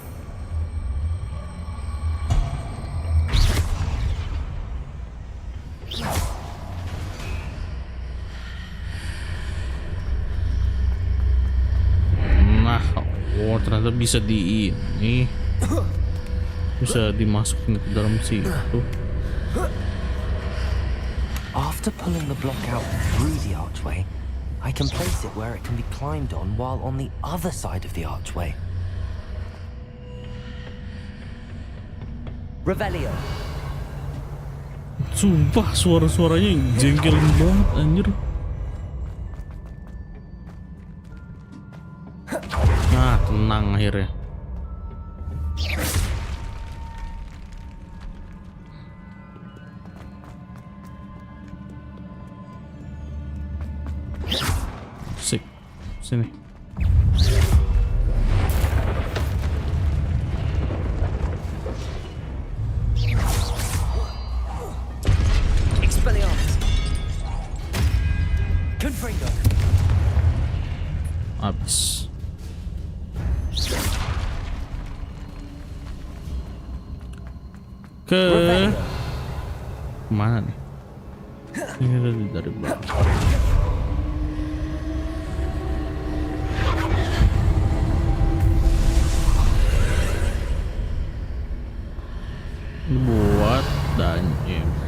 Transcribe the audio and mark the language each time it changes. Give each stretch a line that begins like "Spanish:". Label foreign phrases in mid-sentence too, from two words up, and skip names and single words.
Indonesian: Nah, oh ternyata bisa di ini. Bisa dimasukin ke dalam situ.
English: After pulling the block out through the archway, I can place it where it can be climbed on while on the other side of the archway.
Indonesian: Revelio. Sumpah suara-suaranya jengkelin banget anjir. Nah, tenang akhirnya. Sik, sini. Expelliarmus. Confringo. Habis. Ke mana nih? Ini dari belakang. Buat dungeon.